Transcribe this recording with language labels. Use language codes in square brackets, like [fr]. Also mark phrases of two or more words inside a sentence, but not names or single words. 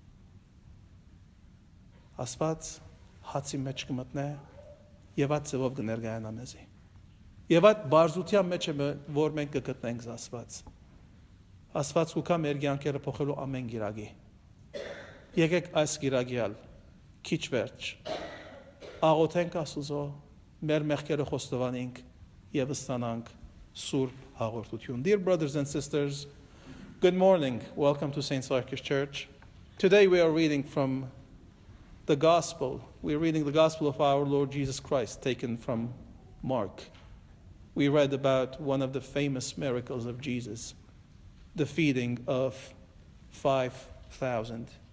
[hy] Աստված հացի մեջ կմտնե եւ այդ ծևով կներկայանա մեզի։ Եվ այդ բարձության մեջ է, որ մենք կգտնենք Աստված։ Աստված կուքա մեր կյանքերը փոխելու ամեն գիրագի։ Եկեք այս գիրագիալ քիչ վերջ աղոթենք Աստուծո, մեր մեղքերը խոստովանենք եւ ստանանք Սուրբ Հաղորդություն. [en] Dear brothers and sisters, good morning. Welcome to St. Sarkis Church. Today we are reading from the Gospel. We're reading the Gospel of our Lord Jesus Christ, taken from Mark. we read about one of the famous miracles of Jesus, the feeding of 5,000.